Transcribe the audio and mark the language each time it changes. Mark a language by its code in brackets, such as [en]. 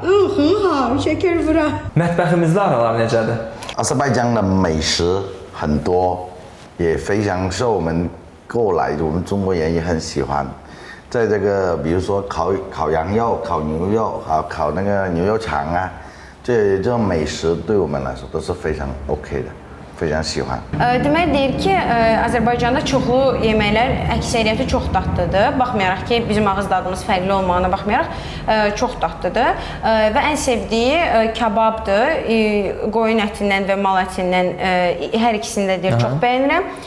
[az] Hı, [zh] 很好, [az] şeker bura. Mətbəximizdə aralar necədir? [zh] 阿塞拜疆的美食很多，也非常受我们过来，我们中国人也很喜欢。在这个比如说烤羊肉、烤牛肉，烤那个牛肉肠啊，这种美食对我们来说都是非常 OK 的，非常喜欢。 [az] Demək deyir ki, Azərbaycanda çoxlu yeməklər əksəriyyəti çox dadlıdır. Baxmayaraq ki, bizim ağız dadımız fərqli olmağına baxmayaraq çox dadlıdır. Və ən sevdiyi kababdır. Qoyun ətindən və mal ətindən hər ikisini də deyir, çox bəyənirəm.